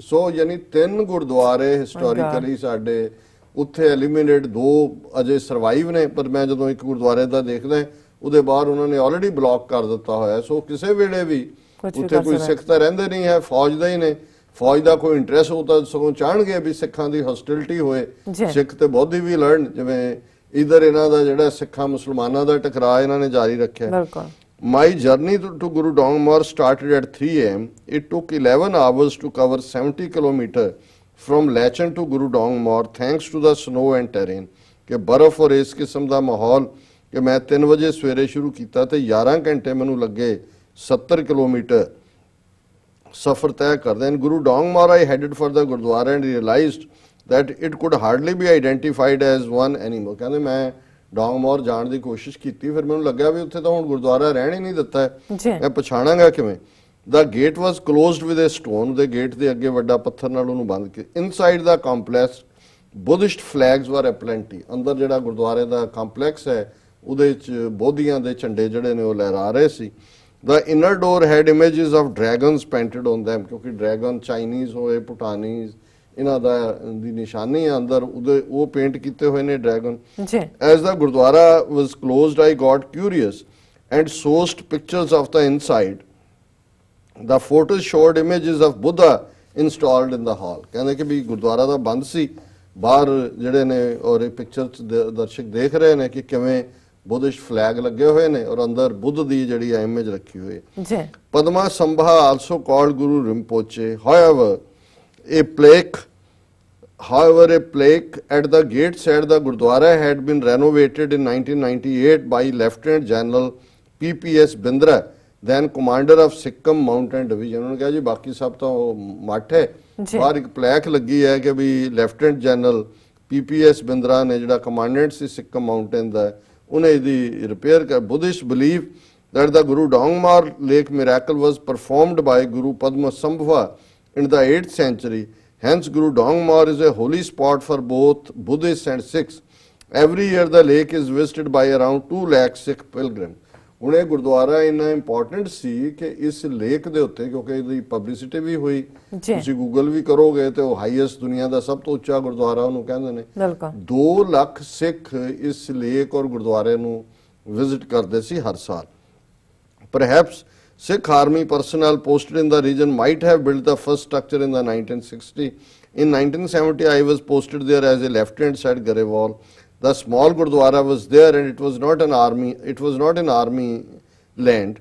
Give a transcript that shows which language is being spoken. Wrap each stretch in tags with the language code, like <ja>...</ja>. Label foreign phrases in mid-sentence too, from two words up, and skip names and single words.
<pa>ਸੋ ਯਾਨੀ 3 ਗੁਰਦੁਆਰੇ ਹਿਸਟੋਰੀਕਲੀ ਸਾਡੇ ਉੱਥੇ ਐਲੀਮੀਨੇਟ, 2 ਅਜੇ ਸਰਵਾਈਵ ਨੇ, ਪਰ ਮੈਂ ਜਦੋਂ ਇੱਕ ਗੁਰਦੁਆਰੇ ਦਾ ਦੇਖਦਾ ਉਹਦੇ ਬਾਹਰ ਉਹਨਾਂ ਨੇ</pa> <en>already block</en> <pa>ਕਰ ਦਿੱਤਾ ਹੋਇਆ। ਸੋ ਕਿਸੇ ਵੇਲੇ ਵੀ ਉੱਥੇ ਕੋਈ ਸਿੱਖ ਤਾਂ ਰਹਿੰਦੇ ਨਹੀਂ ਹੈ, ਫੌਜ ਦਾ ਹੀ ਨੇ, ਫੌਜ ਦਾ ਕੋਈ ਇੰਟਰਸਟ ਹੋ ਤਾਂ ਸਗੋਂ ਚਾਹਣਗੇ ਵੀ ਸਿੱਖਾਂ ਦੀ ਹੌਸਟਿਲਿਟੀ ਹੋਏ, ਸਿੱਖ ਤੇ ਬੌਧੀ ਵੀ ਲੜਨ, ਜਿਵੇਂ ਇਧਰ ਇਹਨਾਂ ਦਾ ਜਿਹੜਾ ਸਿੱਖਾਂ ਮੁਸਲਮਾਨਾਂ ਦਾ ਟਕਰਾਅ ਇਹਨਾਂ ਨੇ ਜਾਰੀ ਰੱਖਿਆ।</pa> <en>My journey to Guru Dongmar started at 3 AM. It took 11 hours to cover 70 kilometers from Lachin to Guru Dongmar thanks to the snow and terrain.</en> <pa>ਕਿ ਬਰਫ਼ ਔਰ ਇਸ ਕਿਸਮ ਦਾ ਮਾਹੌਲ ਕਿ ਮੈਂ 3 ਵਜੇ ਸਵੇਰੇ ਸ਼ੁਰੂ ਕੀਤਾ ਤੇ 11 ਘੰਟੇ ਮੈਨੂੰ ਲੱਗੇ 70 ਕਿਲੋਮੀਟਰ ਸਫ਼ਰ ਤੈਅ ਕਰਦੇ।</pa> <en>Guru Dongmar I headed for the Gurdwara and realized that it could hardly be identified as one anymore.</en> <pa>ਕਹਿੰਦੇ ਮੈਂ ਡੋਂਗਮੋਰ ਜਾਣ ਦੀ ਕੋਸ਼ਿਸ਼ ਕੀਤੀ, ਫਿਰ ਮੈਨੂੰ ਲੱਗਿਆ ਵੀ ਉੱਥੇ ਤਾਂ ਹੁਣ ਗੁਰਦੁਆਰਾ ਰਹਿਣ ਹੀ ਨਹੀਂ ਦਿੱਤਾ ਹੈ, ਮੈਂ ਪਛਾਣਾਂਗਾ ਕਿਵੇਂ।</pa> <en>The gate was closed with a stone.</en> <pa>ਦੇ ਗੇਟ ਦੇ ਅੱਗੇ ਵੱਡਾ ਪੱਥਰ ਨਾਲ ਉਹਨੂੰ ਬੰਦ ਕੀਤਾ।</pa> <en>Inside the complex Buddhist flags were aplenty.</en> <pa>ਅੰਦਰ ਜਿਹੜਾ ਗੁਰਦੁਆਰੇ ਦਾ ਕੰਪਲੈਕਸ ਹੈ ਉਹਦੇ ਵਿੱਚ ਬੋਧੀਆਂ ਦੇ ਝੰਡੇ ਜਿਹੜੇ ਨੇ ਉਹ ਲਹਿਰਾ ਰਹੇ ਸੀ।</pa> <en>The inner door had images of dragons painted on them,</en> <pa>ਕਿਉਂਕਿ</pa> <en>dragon Chinese</en> <pa>ਹੋਏ, ਭੂਟਾਨੀਜ਼, ਇਹਨਾਂ ਦਾ ਦੀ ਨਿਸ਼ਾਨੀ ਹੈ ਅੰਦਰ, ਉਹਦੇ ਉਹ ਪੇਂਟ ਕੀਤੇ ਹੋਏ ਨੇ ਡਰੈਗਨ।</pa> <en>As the Gurdwara was closed, I got curious and sourced pictures of the inside. The photos showed images of Buddha installed in the hall.</en> <pa>ਕਹਿੰਦੇ ਕਿ ਵੀ ਗੁਰਦੁਆਰਾ ਦਾ ਬੰਦ ਸੀ, ਬਾਹਰ ਜਿਹੜੇ ਨੇ ਔਰ ਇਹ ਪਿਕਚਰ ਦਰਸ਼ਕ ਦੇਖ ਰਹੇ ਨੇ ਕਿ ਕਿਵੇਂ</pa> <en>Buddhist flag</en> <pa>ਲੱਗੇ ਹੋਏ ਨੇ ਔਰ ਅੰਦਰ ਬੁੱਧ ਦੀ ਜਿਹੜੀ ਇਮੇਜ ਰੱਖੀ ਹੋਈ ਹੈ।</pa> <en>Padma Sambha also called Guru Rinpoche. However, a plaque at the gate said the Gurdwara had been renovated in 1998 by Lieutenant General PPS Bindra, then commander of Sikkim Mountain Division.</en> <hi>उन्होंने कहा जी बाकी सब तो मठ है,</hi> <pa>ਬਾਹਰ ਇੱਕ ਪਲੈਕ ਲੱਗੀ ਹੈ ਕਿ ਵੀ ਲੈਫਟੀਨੈਂਟ ਜਨਰਲ PPS ਬਿੰਦਰਾ ਨੇ ਜਿਹੜਾ ਕਮਾਂਡੈਂਟ ਸੀ ਸਿੱਕਮ ਮਾਊਂਟੇਨ ਦਾ ਉਹਨੇ ਇਹਦੀ ਰਿਪੇਅਰ ਕਰ</pa> <en>Buddhist believe that the Guru Dongmar lake miracle was performed by Guru Padmasambhava in the 8th century. Hence, Guru Dongmar is a holy spot for both Buddhists and Sikhs. Every year, the lake is visited by around 2 lakh Sikh pilgrims.</en> <pa>ਹੁਣ ਇਹ ਗੁਰਦੁਆਰਾ ਇੰਨਾ ਇੰਪੋਰਟੈਂਟ ਸੀ ਕਿ ਇਸ ਲੇਕ ਦੇ ਉੱਤੇ ਕਿਉਂਕਿ ਇਹਦੀ ਪਬਲਿਸਿਟੀ ਵੀ ਹੋਈ ਤੁਸੀਂ ਗੂਗਲ ਵੀ ਕਰੋਗੇ ਤੇ ਉਹ ਹਾਈਐਸਟ ਦੁਨੀਆ ਦਾ ਸਭ ਤੋਂ ਉੱਚਾ ਗੁਰਦੁਆਰਾ ਉਹਨੂੰ ਕਹਿੰਦੇ ਨੇ 2 ਲੱਖ ਸਿੱਖ ਇਸ ਲੇਕ ਔਰ ਗੁਰਦੁਆਰੇ ਨੂੰ ਵਿਜ਼ਿਟ ਕਰਦੇ ਸੀ ਹਰ ਸਾਲ</pa> <en>Perhaps Sikh army personnel posted in the region might have built the first structure in the 1960. In 1970, I was posted there as a lieutenant, said Garewal. The small Gurdwara was there and it was not an army. It was not an army land.</en>